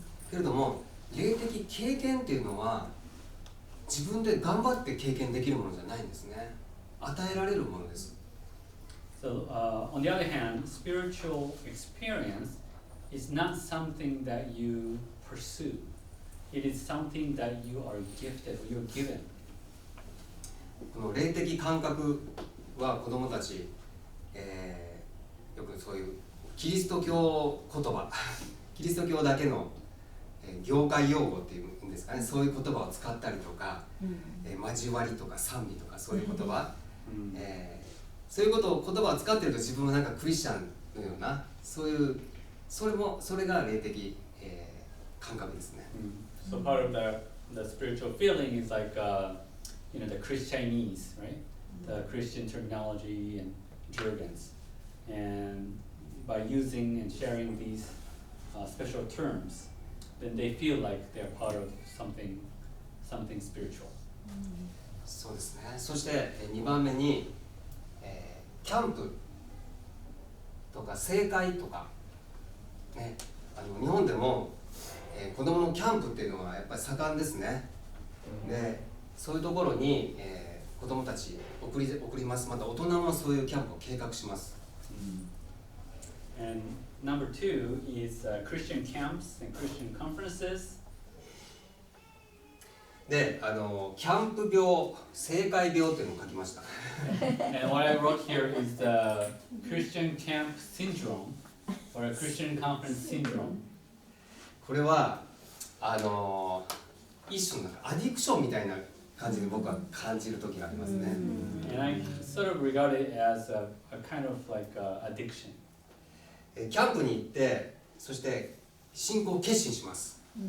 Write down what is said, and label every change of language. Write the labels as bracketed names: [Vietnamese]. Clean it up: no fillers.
[Japanese] けれども霊的経験っていうのは自分で頑張って経験できるものじゃないんですね。与えられるものです。 [English] So, on the other hand, spiritual experience is not something that you pursue. It is something that you are gifted, or you're given. [Japanese] この霊的感覚は子どもたち、よくそういうキリスト教言葉キリスト教だけの業界用語っていうんですかね、そういう言葉を使ったりとか、交わりとか賛美とかそういう言葉、そういうことを言葉を使ってると自分もなんかクリスチャンのようなそういうそれが霊的、感覚ですね。 [English] So part of the spiritual feeling is like you know, the Christianese, right? The Christian terminology and jargons, and by using and sharing these special terms, then they feel like they're part of something spiritual. [Japanese] そうですね。そして2番目に、キャンプとか聖会とか、ね、日本でも、子どものキャンプっていうのはやっぱり盛んですね。で、そういうところに、子どもたち送ります。また大人もそういうキャンプを計画します。 [English] And number 2 is Christian camps and Christian conferences. [Japanese] で、キャンプ病、聖会病っていうのを書きました。 [English] And what I wrote here is the Christian camp syndrome or a Christian conference syndrome. [Japanese] これは一種のなんかアディクションみたいな感じで僕は感じる時がありますね。 [English] And I sort of regard it as a kind of like addiction. [Japanese] キャンプに行ってそして信仰を決心します。